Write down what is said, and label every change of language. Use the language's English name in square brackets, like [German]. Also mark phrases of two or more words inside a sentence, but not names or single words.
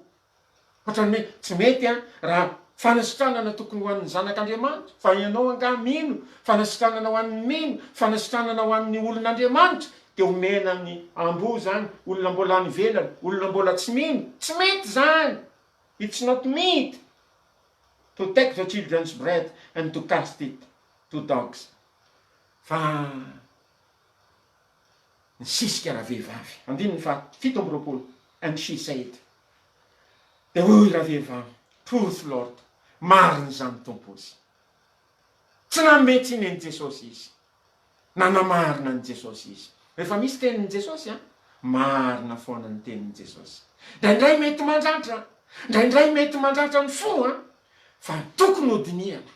[Malagasy] Ohatran'ny hoe tsy mety raha fanasitranana tokony ho an'ny zanak'Andriamanitra, fa ianao anga mino, fanasitranana ho an'ny mino, fanasitranana ho an'ny olon'Andriamanitra, dia omena ny amboa zany, olona mbola any ivelany, olona mbola tsy mino. Tsy mety zany. [English] It's not meet to take the children's bread and to cast it to dogs. [Malagasy] Fa nisisika ravehivavy. Andininy fa 7:20. [English] And she said, [Malagasy] dia hoy ravehivavy, [English] truth Lord, [Malagasy] marina zany tompozy. Tsy namety tsy neny Jesosy izy, nanamarina ny Jesosy izy. Rehefa misy tenin'ny Jesosy marina foana ny tenin'ny Jesosy. Ndraindray mety mandratra, ndraindray mety mandratra ny fo fa tokony ho diniana.